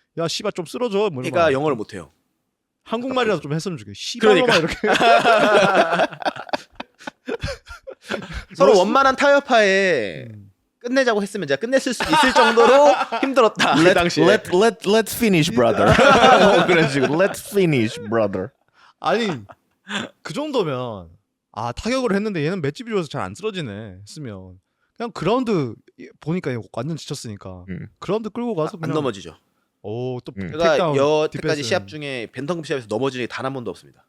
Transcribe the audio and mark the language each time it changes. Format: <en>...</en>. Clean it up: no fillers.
<ko>야 씨발 좀 쓰러져. 뭐 이런 걔가 말. 영어를 못해요. 한국말이라도 좀 했으면 좋겠어. 씨발로만 그러니까. 이렇게. 서로 원만한 타협하에 끝내자고 했으면 제가 끝냈을 수 있을 정도로 힘들었다. 그 당시에.</ko> <en>Let's finish, brother.</en> <ko>그런 식으로</ko> <en>Let's finish, brother.</en> <ko>아니 그 정도면 아 타격을 했는데 얘는 맷집이 좋아서 잘 안 쓰러지네 했으면 그냥 그라운드 보니까 완전 지쳤으니까 그라운드 끌고 가서 안 그냥 넘어지죠. 오또 제가 여태까지 시합 중에 벤턴급 시합에서 넘어진 게 단 한 번도 없습니다.</ko>